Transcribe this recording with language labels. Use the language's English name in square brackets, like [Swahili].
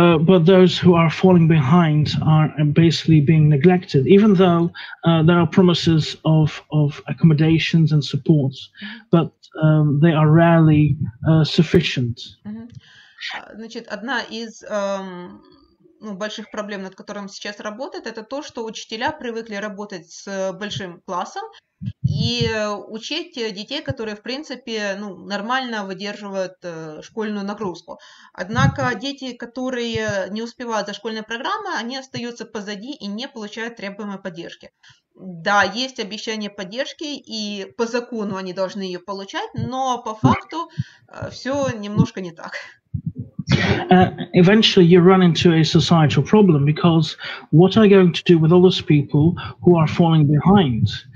[English] But those who are falling behind are basically being neglected, even though there are promises of accommodations and supports, but they are rarely sufficient. [Russian] Значит, одна из больших проблем, над которым сейчас работает, это то, что учителя привыкли работать с большим классом и учить детей, которые, в принципе, нормально выдерживают школьную нагрузку. Однако дети, которые не успевают за школьной программой, они остаются позади и не получают требуемой поддержки. Да, есть обещание поддержки, и по закону они должны ее получать, но по факту все немножко не так. [English] Eventually you run into a societal problem, because what are you going to do with all those people who are falling behind?